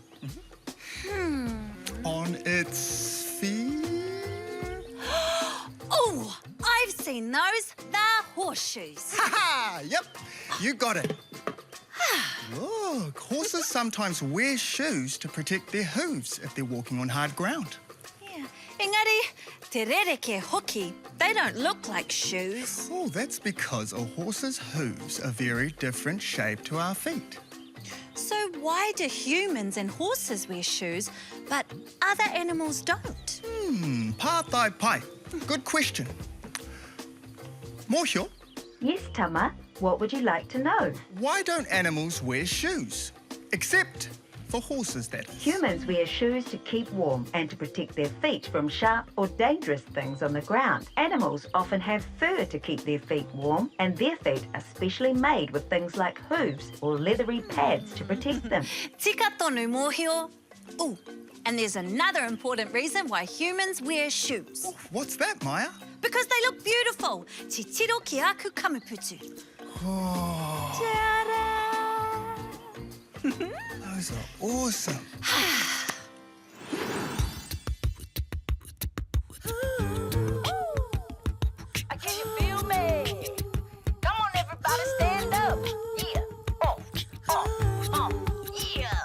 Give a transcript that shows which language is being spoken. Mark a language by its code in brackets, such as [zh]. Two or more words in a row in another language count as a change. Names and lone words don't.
[en] On its feet. Oh, I've seen those. They're horseshoes. Ha ha! Yep, you got it. Look, horses sometimes wear shoes to protect their hooves if they're walking on hard ground. Yeah. [mi] Engari, te rereke hoki, [en] they don't look like shoes. Oh, that's because a horse's hooves are very different shape to our feet. So why do humans and horses wear shoes, but other animals don't? [mi] Pātai pai. [en] Good question. Mōhio, Yes, Tama. What would you like to know? why don't animals wear shoes? Except for horses, that is. Humans wear shoes to keep warm and to protect their feet from sharp or dangerous things on the ground. Animals often have fur to keep their feet warm, and their feet are specially made with things like hooves or leathery pads to protect them. [mi] Tika tonu, Mōhio. [en] Oh, and there's another important reason why humans wear shoes. What's that, Maya? Because they look beautiful. [mi] Te tiro ki aku kamuputu. Oh, Ta-da! [en] those are awesome. Can you feel me? Come on, everybody, stand up. Yeah. Yeah.